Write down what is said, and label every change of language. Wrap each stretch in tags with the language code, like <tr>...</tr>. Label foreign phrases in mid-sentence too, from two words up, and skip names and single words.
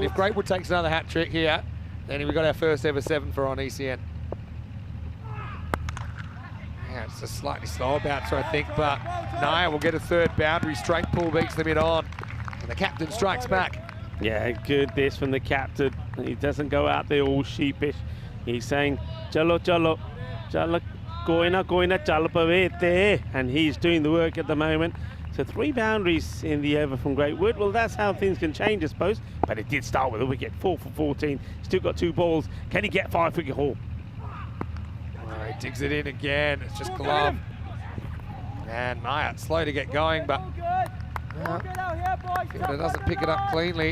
<en>If Greatwood takes another hat trick here, then we've got our first ever 7 for on ECN. Yeah, it's a slightly slower bouncer, I think, but Naya will get a 3rd boundary. Straight pull beats them in on, and the captain strikes back. Yeah, good this from the captain. He doesn't go out there all sheepish. He's saying,</en> <hi>chalo, chalo, chalo, goina, chalo pavete.</hi> <en>And he's doing the work at the moment. So 3 boundaries in the over from Greatwood. Well, that's how things can change, I suppose. But it did start with a wicket, 4 for 14. Still got 2 balls. Can he get 5-wicket haul? Oh, he digs it in again. It's just glove. And Naya, slow to get going, but fielder doesn't pick it up cleanly.</en>